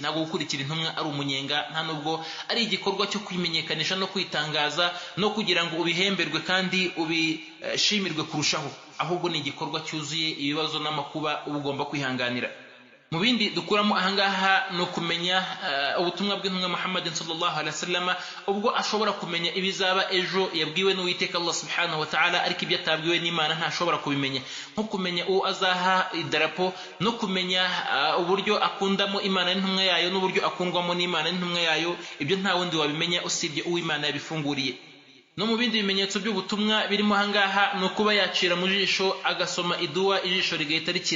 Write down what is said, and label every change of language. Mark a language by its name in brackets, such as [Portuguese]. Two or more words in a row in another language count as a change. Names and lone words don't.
[Kinyarwanda] Ntabwo gukurikira intumwa ari umunyenga, nta nubwo ari igikorwa cyo kwimenyekanisha no kwitangaza no kugira ngo ubihemberwe kandi ubishimirwe kurushaho, ahubwo ni igikorwa cyuzuye ibibazo n'amakuba uba ugomba kwihanganira. Mu bindi dukuramo ahangaha no kumenya ubutumwa bw'intumwa Muhammad [Arabic] صلى الله عليه وسلم, [Kinyarwanda] ubwo ashobora kumenya ibizaba ejo yabwiwe n'Uwiteka Allah [Arabic] سبحانه وتعالى, [Kinyarwanda] ariko ibyo atabwiwe n'Imana ntashobora kubimenya, nko kumenya uwo azaha idarapo no kumenya uburyo akundamo Imana n'intumwa yayo n'uburyo akundwamo n'Imana n'intumwa yayo. Ibyo nta wundi wabimenya usibye uw'Imana yabifunguriye. No mu bindi bimenyetso by'ubutumwa birimo ahangaha no kuba yacira mu jisho agasoma iduwa ijisho rigahita rikira.